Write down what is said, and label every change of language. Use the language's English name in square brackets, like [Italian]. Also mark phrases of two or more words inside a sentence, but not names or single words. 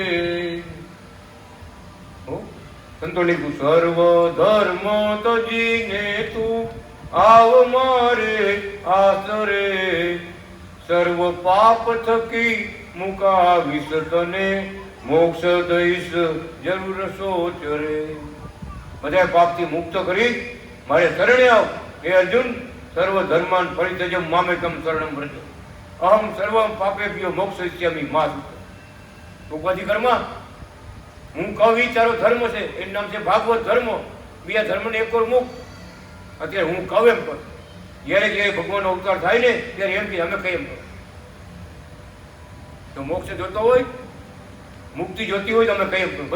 [Gujarati] સંતો લીધું સર્વ ધર્મ તજીને તું આવ મારે આસરે. સર્વ પાપ થકી મુકાવીશ તને મોક્ષ દઈશ જરૂર સોચ રે. બધા પાપથી મુક્ત કરી મારે શરણે આવ. [Sanskrit] હે અર્જુન, સર્વ ધર્માન પરિત્યજ્ય મામેકમ શરણમ વ્રજ. અહમ સર્વમ પાપેભ્યો મોક્ષયિષ્યામિ મા સૂત્ર. [Gujarati] ઉપાધિ કર્મા હું કહું તારો ધર્મ છે, એનું નામ છે ભાગવત ધર્મ. બીજા ધર્મને એક ઓર મુક. અત્યારે હું કહું એમ કર. જ્યારે ભગવાનનો અવતાર થાય ને ત્યારે એમ કે અમે કઈ એમ કરો. તો મોક્ષ જોતો હોય, મુક્તિ જોતી હોય તો અમે કઈ એમ કરો.